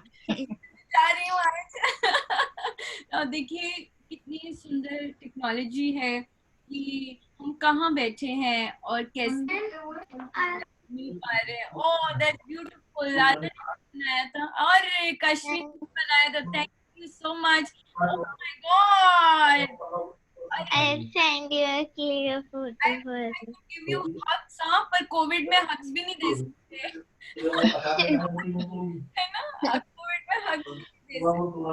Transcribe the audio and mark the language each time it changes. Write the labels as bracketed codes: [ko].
[hi] जा रही हूँ आज। देखिए कितनी सुंदर टेक्नोलॉजी है कि हम कहाँ बैठे हैं और कैसे मिल पा रहे हैं। [en] Oh that's beautiful. [hi] बनाया था और कश्मीर बनाया था। [en] Thank you so much. Oh my God, I'll send you a clear photo for you. Give you hugs, [hi] पर कोविड में हग्स भी नहीं दे सकते, है ना। कोविड में हग्स भी नहीं दे सकते।